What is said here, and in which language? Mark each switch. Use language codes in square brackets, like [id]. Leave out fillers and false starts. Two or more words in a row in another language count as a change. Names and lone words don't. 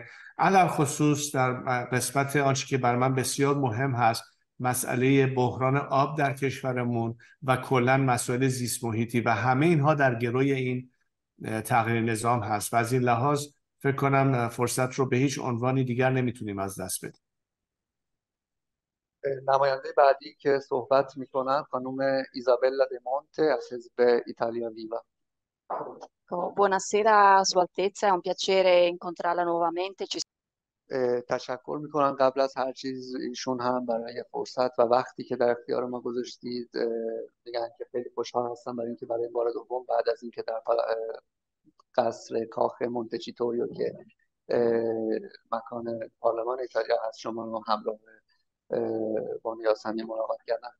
[fa] علل خصوص در قسمت آنچه که بر من بسیار مهم هست، مسئله بحران آب در کشورمون و کلا مسائل زیست محیطی و همه اینها در گروی این تغییر نظام هست و از این لحاظ فکر کنم فرصت رو به هیچ عنوانی دیگر نمیتونیم از دست بدیم. نماینده بعدی که صحبت میکنن خانم ایزابلا دمونته از حزب ایتالیا ویوا. [it] Buonasera Sua Altezza, è un piacere incontrarla nuovamente. [fa] تشکر میکنم قبل از هر چیز ایشون هم برای فرصت و وقتی که در اختیار ما گذاشتید. میگن که خیلی خوشحال هستم برای اینکه برای بار دوم بعد از اینکه در قصر کاخ مونتچیتوریو که مکان پارلمان ایتالیا هست شما رو همراه بانی یاسمی ملاقات کردن.